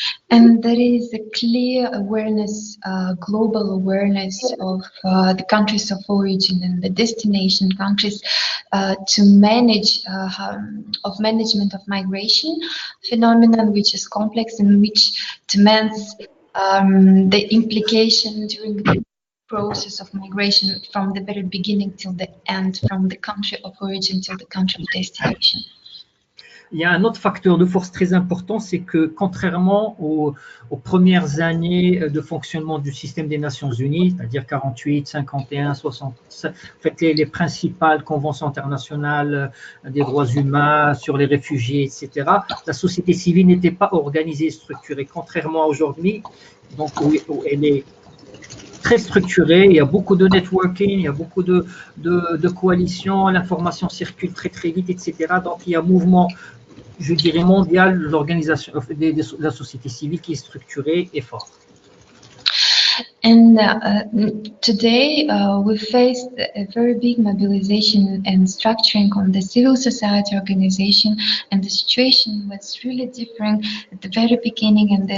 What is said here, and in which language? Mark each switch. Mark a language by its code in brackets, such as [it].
[en] And there is a clear awareness, global awareness of the countries of origin and the destination countries to manage management of migration phenomenon, which is complex and which demands the implication during the process of migration from the very beginning till the end, from the country of origin till the country of destination. [fr] Il y a un autre facteur de force très important, c'est que contrairement aux premières années de fonctionnement du système des Nations Unies, c'est-à-dire 48, 51, 60, en fait, les principales conventions internationales des droits humains sur les réfugiés, etc., la société civile n'était pas organisée et structurée, contrairement à aujourd'hui, donc où elle est très structurée, il y a beaucoup de networking, il y a beaucoup de coalitions, l'information circule très très vite, etc. Donc il y a un mouvement, je dirais, mondial de l'organisation de la société civile qui est structuré et fort. [en] And today we faced a very big mobilization and structuring on the civil society organization, and the situation was really different at the very beginning